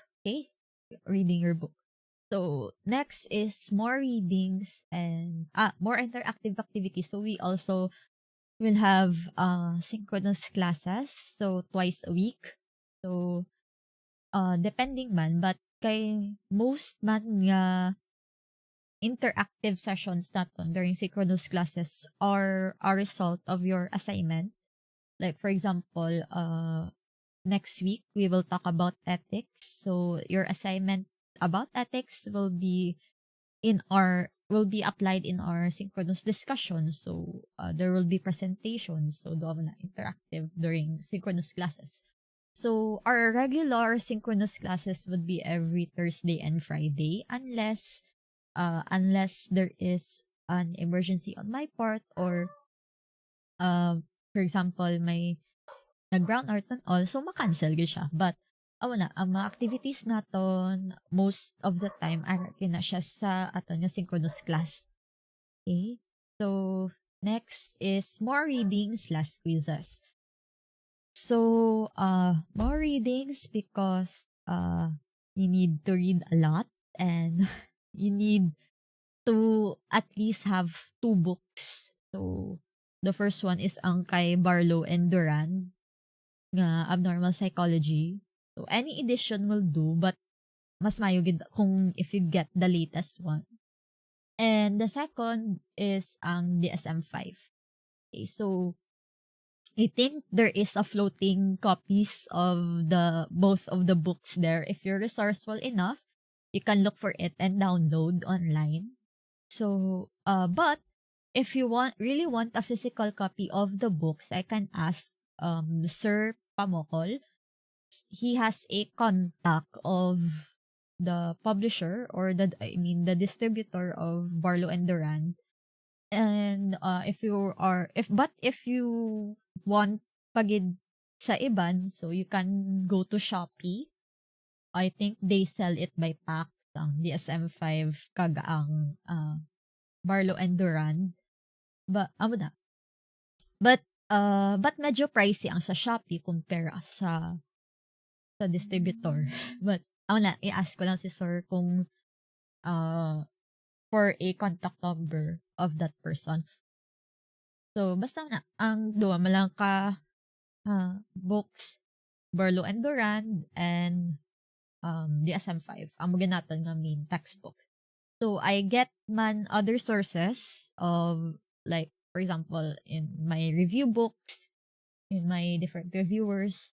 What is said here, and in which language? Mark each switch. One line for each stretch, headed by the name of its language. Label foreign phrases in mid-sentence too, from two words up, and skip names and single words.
English: Okay, reading your book. So next is more readings and more interactive activities. So we also will have synchronous classes, so twice a week. So depending man, but kay most
Hiligaynon: man nga
English: interactive sessions naton during synchronous classes are a result of your assignment. Like for example, next week we will talk about ethics. So your assignment about ethics will be applied in our synchronous discussion. So there will be presentations. So do na interactive during synchronous classes. So our regular synchronous classes would be every Thursday and Friday unless there is an emergency on my part or for example
Hiligaynon: may nag-brown out
English: and all so
Hiligaynon: ma-cancel gyud siya. But wala ang mga activities naton
English: most of the time
Hiligaynon: ara na siya sa aton nga
English: synchronous class. Okay? So next is more readings, less quizzes. So, more readings because you need to read a lot and you need to at least have two books. So, the first one is
Hiligaynon: ang kay
English: Barlow and Duran nga Abnormal Psychology. So, any edition will do but
Hiligaynon: mas mayo gid kung
English: if you get the latest one. And the second is ang DSM-5. Okay, so I think there is a floating copies of the both of the books there. If you're resourceful enough, you can look for it and download online. So, but if you really want a physical copy of the books, I can ask Sir Pamokol. He has a contact of the publisher or the distributor of Barlow and Duran. And if you want
Hiligaynon: pagid sa iban,
English: so you can go to Shopee. I think they sell it by pack ang DSM-5
Hiligaynon: kaga ang
English: Barlow and Duran.
Hiligaynon: But amo na. But medyo pricey ang sa Shopee compare sa distributor. But amo na i-ask ko lang si sir kung
English: for a contact number of that person. So,
Hiligaynon: basta na, ang duwa malang ka books, Barlow and Duran, and DSM-5. Ang mga natin nga
English: main textbooks. So, I get man other sources of, like, for example, in my review books, in my different reviewers.